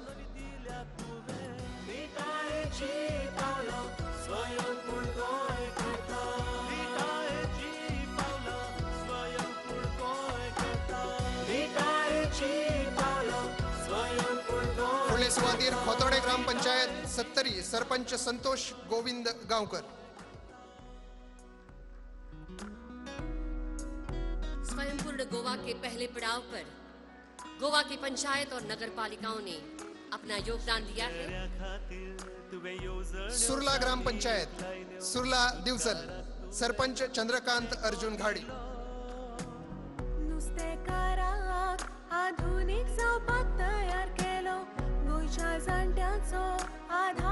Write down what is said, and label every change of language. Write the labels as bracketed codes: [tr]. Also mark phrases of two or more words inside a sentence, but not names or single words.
[kok] फुडले सुवातेर खोतोडे ग्राम पंचायत 70, सरपंच संतोष गोविंद गांवकर. [hi] स्वयंपूर्ण गोवा के पहले पड़ाव पर गोवा की पंचायत और नगर पालिकाओं ने अपना योगदान दिया है. [kok] सुरला ग्राम पंचायत, सुरला दिवसल, सरपंच चंद्रकांत अर्जुन घाडी. आधुनिक जावपाक तयार केलो गोंयच्या जाणट्यांचो